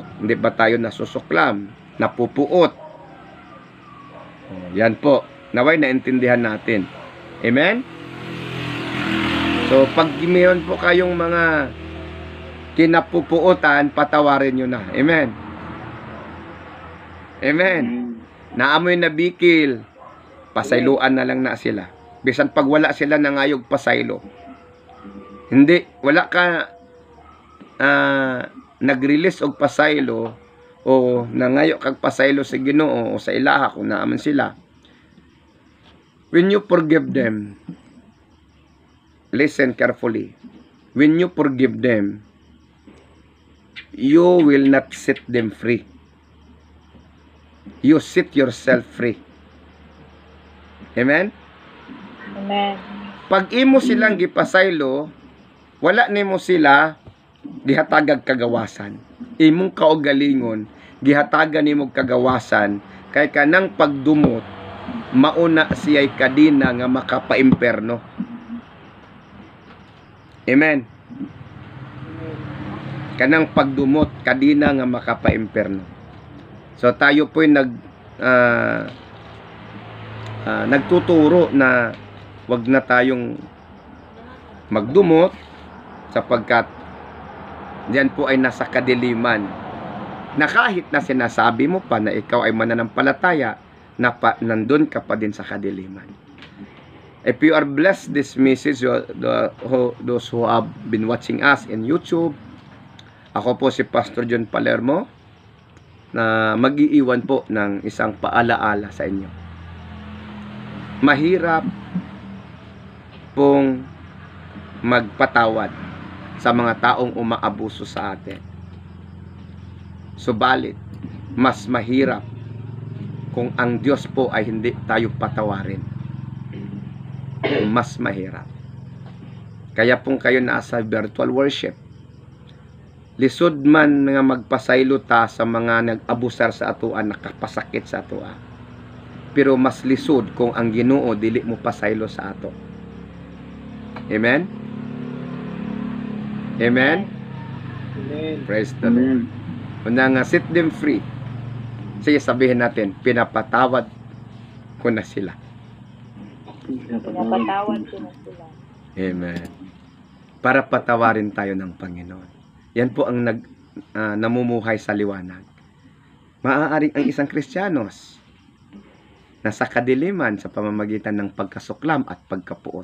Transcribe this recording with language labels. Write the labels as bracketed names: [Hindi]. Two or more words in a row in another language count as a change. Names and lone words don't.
[Filipino] Hindi ba tayo nasusuklam? Napupuot? Yan po. Naway naintindihan natin. Amen? So, pag mayroon po kayong mga kinapupuutan, patawarin nyo na. Amen? Amen? [Cebuano] Naamoy na bikil, pasayluan na lang na sila. Bisan pag wala sila nangayog pasaylo. Hindi, wala ka nag-release og pasaylo o nangayo kag pasaylo sa Ginoo o sa ilaha kung naaman sila. [English] When you forgive them, listen carefully. When you forgive them, you will not set them free. You set yourself free. Amen? Amen. [Cebuano] Pag imo silang gipasaylo, wala nimo sila gihatagag kagawasan. Imong kaugalingon, gihatagan nimo kagawasan, kay kanang pagdumot, mauna siya'y kadina nga makapaimperno. Amen. Kanang pagdumot, kadina nga makapaimperno. [Filipino] So tayo po'y nagtuturo na wag na tayong magdumot sapagkat diyan po ay nasa kadiliman. Na kahit na sinasabi mo pa na ikaw ay mananampalataya, nandun ka pa din sa kadiliman. [English] If you are blessed this message, those who have been watching us in YouTube, [Filipino] ako po si Pastor John Palermo na mag-iiwan po ng isang paalaala sa inyo. Mahirap pong magpatawad sa mga taong umaabuso sa atin. Subalit, mas mahirap kung ang Diyos po ay hindi tayo patawarin. Mas mahirap. Kaya pong kayo nasa [English] virtual worship, [Cebuano] lisod man nga magpasaylo ta sa mga nag-abusar sa atoa, nakapasakit sa atoa. Pero mas lisod kung ang Ginoo dili mo pasaylo sa ato. Amen? Amen? Amen. [English] Praise the Lord. [Cebuano] Una nga, [English] set them free. [Filipino] Sige, sabihin natin, pinapatawad ko na sila. Pinapatawad ko na sila. Amen. Para patawarin tayo ng Panginoon. Yan po ang namumuhay sa liwanag. Maaaring ang isang Kristiyanos nasa kadiliman sa pamamagitan ng pagkasuklam at pagkapuot.